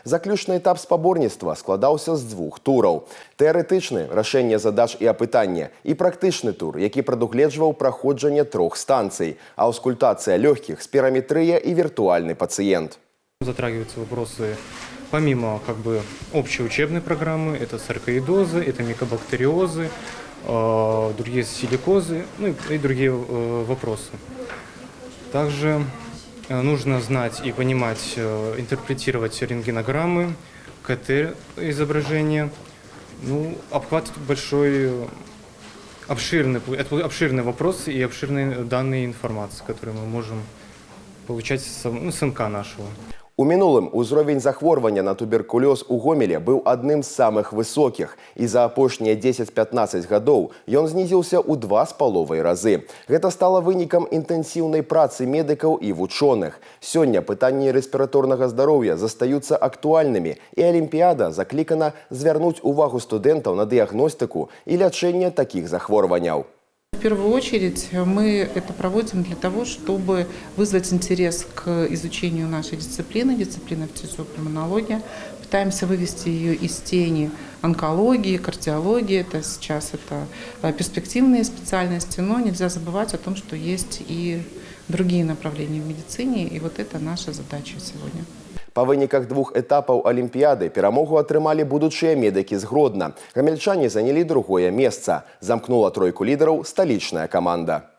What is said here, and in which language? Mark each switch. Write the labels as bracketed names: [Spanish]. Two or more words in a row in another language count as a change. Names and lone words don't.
[Belarusian] Заключны этап спаборніцтва складаўся з двух тураў. Тэарэтычны – рашэнне задач і апытання, і практычны тур, які прадугледжваў праходжанне 3 станцый, аўскультацыя лёгкіх, спіраметрыя і віртуальны пациент. [Russian] Затрагиваются вопросы помимо общей учебной программы, это саркоидозы, это микобактериозы, другие силикозы, ну и другие вопросы. Также нужно знать и понимать, интерпретировать рентгенограммы, КТ-изображения. Обхват большой, обширный вопрос и обширные данные информации, которые мы можем получать с МК нашего. [Belarusian] У мінулым узровень захворвання на туберкулёз у Гомеле быў адным з самых высокіх, і за апошнія 10-15 гадоў ён знізіўся ў 2,5 разы. Гэта стала вынікам інтэнсіўнай працы медыкаў і вучоных. Сёння пытанні рэспіраторнага здароўя застаюцца актуальнымі, і Алімпіяда заклікана звярнуць увагу студэнтаў на дыягностыку і лячэнне такіх захворванняў. [Russian] В первую очередь мы это проводим для того, чтобы вызвать интерес к изучению нашей дисциплины фтизиопульмонология. Пытаемся вывести ее из тени онкологии, кардиологии. Сейчас это перспективные специальности, но нельзя забывать о том, что есть и другие направления в медицине, и вот это наша задача сегодня. [Belarusian] Па выніках 2 этапаў Алімпіяды перамогу атрымалі будучыя медыкі з Гродна. Гамельчане занялі 2-е месца. Замкнула тройку лідараў сталічная каманда.